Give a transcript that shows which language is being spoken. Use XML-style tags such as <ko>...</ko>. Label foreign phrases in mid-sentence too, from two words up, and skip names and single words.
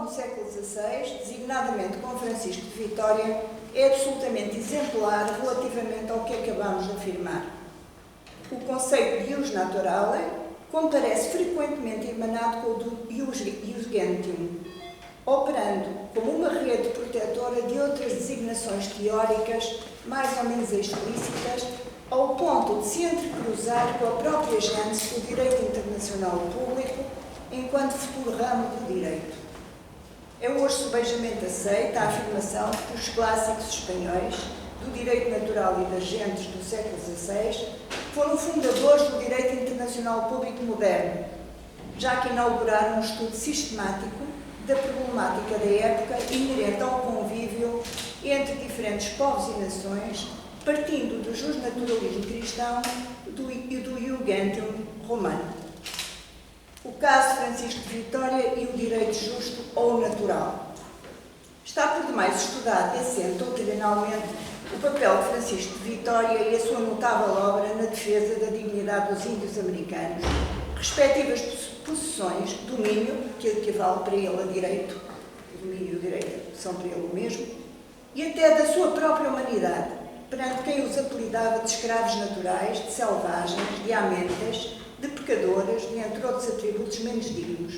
<pt>século XVI, designadamente com Francisco de Vitória, é absolutamente exemplar relativamente ao que acabamos de afirmar. O conceito de</pt> <la>ius naturale</la> <pt>comparece frequentemente emanado com o do</pt> <la>ius gentium,</la> <pt>operando como uma rede protetora de outras designações teóricas mais ou menos explícitas, ao ponto de se entrecruzar com a própria gênese do direito internacional público enquanto futuro ramo do direito. É hoje subejamente aceita a afirmação de que os clássicos espanhóis do direito natural e das gentes do século XVI foram fundadores do direito internacional público moderno, já que inauguraram um estudo sistemático da problemática da época inerente ao convívio entre diferentes povos e nações, partindo do justnaturalismo cristão e do</pt> <la>ius gentium</la> <pt>romano. O caso de Francisco de Vitória e o direito justo ou natural. Está por demais estudado e assente doutrinalmente o papel de Francisco de Vitória e a sua notável obra na defesa da dignidade dos índios americanos, respectivas possessões, domínio, que equivale para ele a direito, o domínio e o direito são para ele o mesmo, e até da sua própria humanidade, perante quem os apelidava de escravos naturais, de selvagens, de amentas, de pecadoras, entre outros atributos menos dignos.</pt>